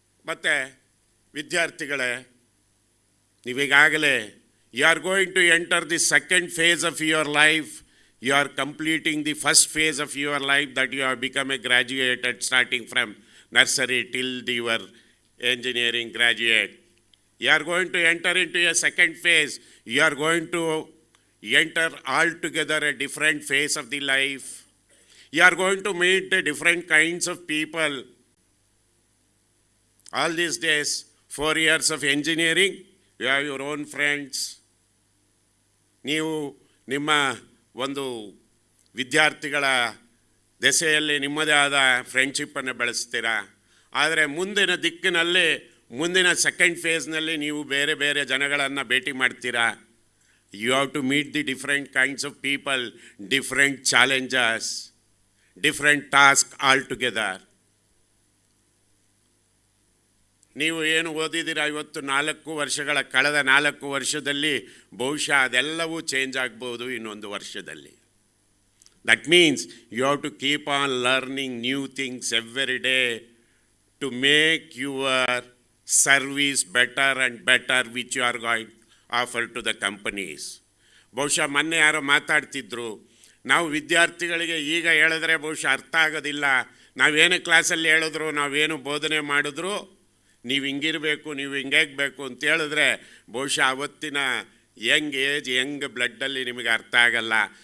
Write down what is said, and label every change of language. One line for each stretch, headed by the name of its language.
Kannada: ಮತ್ತು ವಿದ್ಯಾರ್ಥಿಗಳೇ, ನೀವೀಗಾಗಲೇ
English: You are going to enter the second phase of your life. You are completing the first phase of your life that you have become a graduated starting from nursery till your engineering graduate. You are going to enter into a second phase. You are going to enter altogether a different phase of the life. You are going to meet different kinds of people. All these days, 4 years of engineering, you have your own friends.
Kannada: ನೀವು ನಿಮ್ಮ ಒಂದು ವಿದ್ಯಾರ್ಥಿಗಳ ದೆಸೆಯಲ್ಲಿ ನಿಮ್ಮದೇ ಆದ ಫ್ರೆಂಡ್ಶಿಪ್ಪನ್ನು ಬೆಳೆಸ್ತೀರಾ. ಆದರೆ ಮುಂದಿನ ದಿಕ್ಕಿನಲ್ಲಿ, ಮುಂದಿನ ಸೆಕೆಂಡ್ ಫೇಸ್ನಲ್ಲಿ ನೀವು ಬೇರೆ ಬೇರೆ ಜನಗಳನ್ನು ಭೇಟಿ ಮಾಡ್ತೀರಾ.
English: You have to meet the different kinds of people, different challenges, different task all together.
Kannada: ನೀವು ಏನು ಓದಿದ್ದೀರಾ ಇವತ್ತು 4 ವರ್ಷಗಳ ಕಳೆದ 4 ವರ್ಷದಲ್ಲಿ, ಬಹುಶಃ ಅದೆಲ್ಲವೂ ಚೇಂಜ್ ಆಗ್ಬೋದು ಇನ್ನೊಂದು ವರ್ಷದಲ್ಲಿ.
English: That means you have to keep on learning new things every day to make your service better and better which you are going to offer to the companies.
Kannada: ಬಹುಶಃ ಮೊನ್ನೆ ಯಾರೋ ಮಾತಾಡ್ತಿದ್ರು, ನಾವು ವಿದ್ಯಾರ್ಥಿಗಳಿಗೆ ಈಗ ಹೇಳಿದ್ರೆ ಬಹುಶಃ ಅರ್ಥ ಆಗೋದಿಲ್ಲ. ನಾವೇನು ಕ್ಲಾಸಲ್ಲಿ ಹೇಳಿದ್ರು, ನಾವೇನು ಬೋಧನೆ ಮಾಡಿದ್ರು, ನೀವು ಹಿಂಗಿರಬೇಕು, ನೀವು ಹಿಂಗೇಗಬೇಕು ಅಂತ ಹೇಳಿದ್ರೆ ಬಹುಶಃ ಅವತ್ತಿನ ಯಂಗ್ ಏಜ್, ಯಂಗ್ ಬ್ಲಡ್ಡಲ್ಲಿ ನಿಮಗೆ ಅರ್ಥ ಆಗಲ್ಲ.